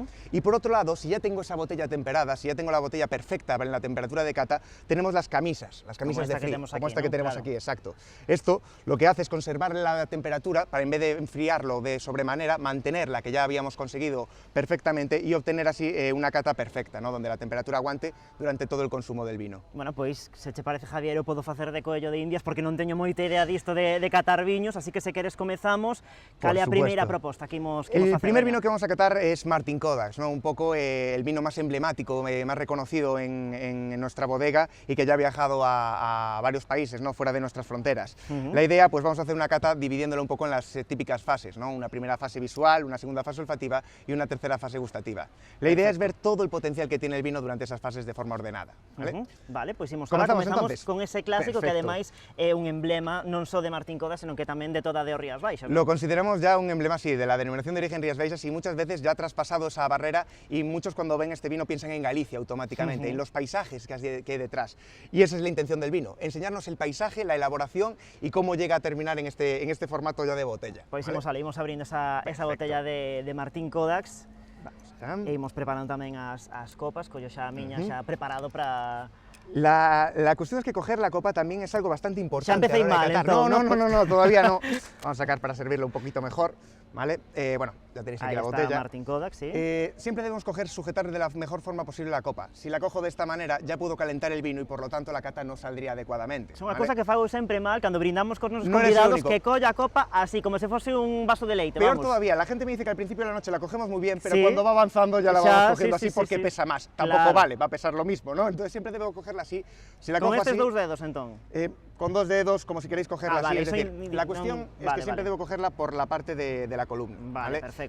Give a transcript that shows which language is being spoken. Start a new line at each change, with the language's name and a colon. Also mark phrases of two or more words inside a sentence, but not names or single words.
Spanish: Y por otro lado, si ya tengo esa botella temperada, si ya tengo la botella perfecta en la temperatura de cata, tenemos las camisas de frío, como esta que tenemos aquí, exacto. Esto lo que hace es conservar la temperatura para, en vez de enfriarlo de sobremanera, mantenerla, que ya habíamos conseguido perfectamente, y obtener así una cata perfecta, ¿no? Donde la temperatura aguante durante todo el consumo del vino.
Galician: Bueno, pois, se che parece, Javier, podo facer de coello de indias porque non teño moita idea disto de catar viños, así que se queres comezamos. Cal é a primeira proposta que imos facer?
Spanish: El primer vino que vamos a catar es Martín Kovacs, ¿no? Un poco el vino más emblemático, más reconocido en nuestra bodega y que ya ha viajado a varios países, ¿no? Fuera de nuestras fronteras. La idea, pues vamos a hacer una cata dividiéndolo un poco en las típicas fases, ¿no? Una primera fase visual, una segunda fase olfativa y una tercera fase gustativa. La idea es ver todo el potencial que tiene el vino durante esas fases de forma ordenada, ¿vale?
Galician: Vale, pois imos comenzamos con ese clásico. Perfecto. Que ademais é un emblema non só de Martín Kovacs, senón que tamén de toda de Rías Baixas, ¿no?
Spanish: Lo consideramos ya un emblema, sí, de la denominación de origen Rías Baixas y muchas veces ya ha traspasado esa barrera y muchos cuando ven este vino piensan en Galicia automáticamente, en los paisajes que hay detrás. Y esa es la intención del vino, enseñarnos el paisaje, la elaboración y cómo llega a terminar en este formato ya de botella.
Galician: Pois imos abrindo esa botella de Martín Kovacs. E imos preparando tamén as copas, collo xa a miña xa preparado para...
Spanish: La cuestión es que coger la copa también es algo bastante importante. empecé a la hora de mal, catar. entonces, No, todavía no. Vamos a sacar para servirlo un poquito mejor, ¿vale? Bueno, ya tenéis aquí Ahí la está botella. Martin Kodak, sí. Siempre debemos sujetar de la mejor forma posible la copa. Si la cojo de esta manera, ya puedo calentar el vino y por lo tanto la cata no saldría adecuadamente.
Galician: É unha
Spanish: ¿vale?
Galician: cousa que fago sempre mal cando brindamos cos nosos
Spanish: No eres el
Galician: convidados,
Spanish: único.
Galician: que colla a copa así, como se fose un vaso de leite, Peor vamos.
Spanish: todavía, la gente me dice que al principio de la noche la cogemos muy bien, pero Sí. cuando va avanzando ya la Ya, vamos cogiendo sí, así sí, porque sí. pesa más. Tampoco Claro. vale, va a pesar lo mismo, ¿no? Entonces siempre debo cogerla así. Si la
Galician: Con
Spanish: cojo
Galician: estes
Spanish: así,
Galician: dous dedos, entón.
Spanish: con 2 dedos, como si queréis cogerla Vale, así. Es soy decir, la cuestión es vale, que siempre vale. debo cogerla por la parte de la columna. Vale, perfecto.